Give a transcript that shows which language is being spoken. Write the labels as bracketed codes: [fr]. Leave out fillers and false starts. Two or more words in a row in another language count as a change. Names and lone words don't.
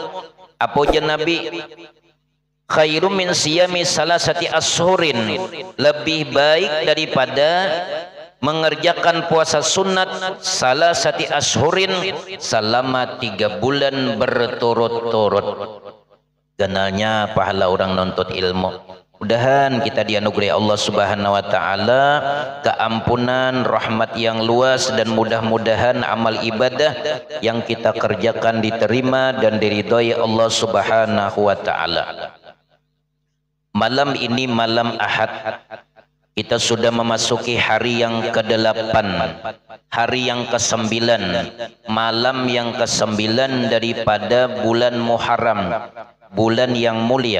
[id] Apa jan Nabi, [ar] خير من صيام ثلاثة أشهر, [id] lebih baik daripada mengerjakan puasa sunat [ar] ثلاثة أشهر [id] selama 3 bulan berturut-turut. [bjn] Ganalnya pahala orang nuntut ilmu. [id] Mudahan kita dianugerahi Allah [ar] سبحانه وتعالى [id] keampunan, rahmat yang luas, dan mudah-mudahan amal ibadah yang kita kerjakan diterima dan diridhoi Allah [ar] سبحانه وتعالى. [id] Malam ini malam Ahad, kita sudah memasuki hari yang ke-8, hari yang ke-9, malam yang ke-9 daripada bulan Muharram, bulan yang mulia.